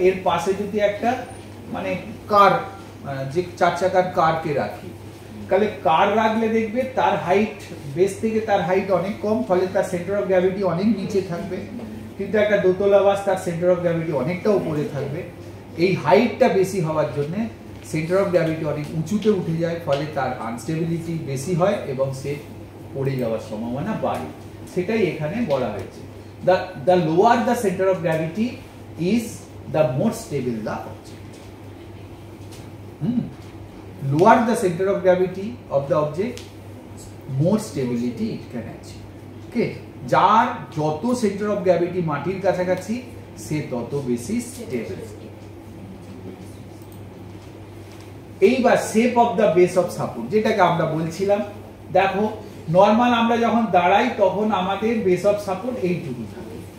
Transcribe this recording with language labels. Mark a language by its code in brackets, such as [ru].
[bn] এর পাশে যদি একটা মানে কার, যে চার চাকার কারকে রাখি, তাহলে কার রাখলে দেখবে তার হাইট বেস থেকে তার হাইট অনেক কম, ফলে তার সেন্টার অফ গ্র্যাভিটি অনেক নিচে থাকবে। কিন্তু একটা দোতলা বাস তার সেন্টার অফ গ্র্যাভিটি অনেকটা উপরে থাকবে। এই হাইটটা বেশি হওয়ার জন্য সেন্টার অফ গ্র্যাভিটি অনেক উঁচুতে উঠে যায়, ফলে তার আনস্টেবিলিটি বেশি হয় এবং সে পড়ে যাওয়ার সম্ভাবনা বাড়ে। সেটাই এখানে বলা হয়েছে। [en] The lower the center of gravity is, the more stable the object. Lower the center of gravity of the object, more stability it can achieve. [bn] Okay, যার যত সেন্টার অফ গ্র্যাভিটি মাটির কাছাকাছি সে তত বেশি স্টেবল। এইবার shape of the base of support, যেটাকে আমরা বলছিলাম, দেখো নর্মাল আমরা যখন দাঁড়াই তখন আমাদের বেস অফ সাপোর্ট এইটুকু থাকে।